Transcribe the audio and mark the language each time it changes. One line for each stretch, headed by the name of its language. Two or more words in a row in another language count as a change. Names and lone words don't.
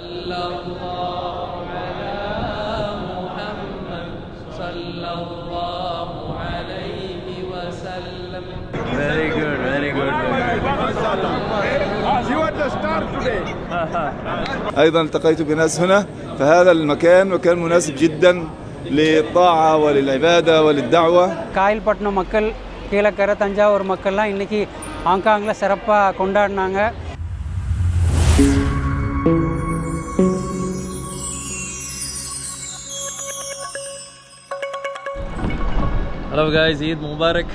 Arabic: صلى الله على محمد صلى الله عليه وسلم.
English: Very good, very good. You are the star today.
Arabic: أيضا التقيت بناس هنا، فهذا المكان مكان مناسب جدا للطاعة وللعبادة وللدعوة.
Tamil: காயல்பட்டினம் மக்கள், கீழக்கரை, தஞ்சாவூர் மக்கள்லாம் இன்றைக்கி ஹாங்காங்கில் சிறப்பாக கொண்டாடினாங்க.
English: hello guys,
Arabic: عيد مبارك.